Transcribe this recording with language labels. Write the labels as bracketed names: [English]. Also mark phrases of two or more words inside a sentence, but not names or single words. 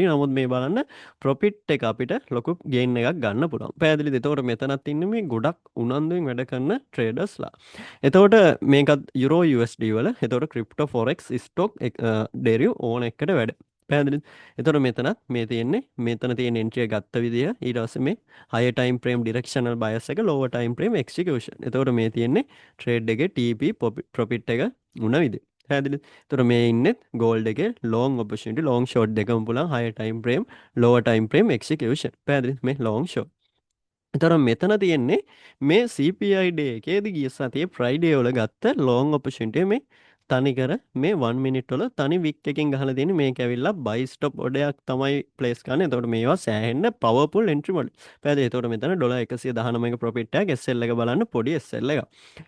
[Sinhala] නමුත් මේ බලන්න ප්‍රොෆිට් එක අපිට ලොකු ගේන් එකක් ගන්න පුළුවන්. පැහැදිලිද? එතකොට මෙතනත් ඉන්නේ මේ ගොඩක් උනන්දුවෙන් වැඩ කරන ට්‍රේඩර්ස්ලා. එතකොට මේකත් යුරෝ USD වල. එතකොට [English] crypto forex stock deriv [Sinhala] ඕන එකට වැඩ. පැහැදිලිද? එතකොට මෙතනත් මේ තියෙන්නේ මෙතන තියෙන එන්ට්‍රි එක ගත්ත විදිය ඊට පස්සේ මේ [English] higher time frame directional bias [Sinhala] එක [English] lower time frame execution. [Sinhala] එතකොට මේ තියෙන්නේ ට්‍රේඩ් එකේ TP profit එක උන විදිය. පැහැදිලිද? එතකොට මේ ඉන්නේ gold එකේ [English] long opportunity long short [Sinhala] දෙකම පුළුවන් [English] higher time frame lower time frame execution. [Sinhala] පැහැදිලිද? මේ [English] long short. [Sinhala] එතකොට මෙතන තියෙන්නේ මේ [English] CPI day [Sinhala] එකේදී ගිය සතියේ Friday වල ගත්ත [English] long opportunity [Sinhala] මේ තනිකර මේ 1 minute වල තනි wick එකකින් ගහලා තියෙන්නේ මේක ඇවිල්ලා [English] buy stop [Sinhala] ඔඩයක් තමයි place කරන්නේ. එතකොට මේවා සෑහෙන්න [English] powerful entry model. [Sinhala] පැහැදිලි. එතකොට මෙතන $119ක profit එකක් SL එක බලන්න පොඩි SL එකක්.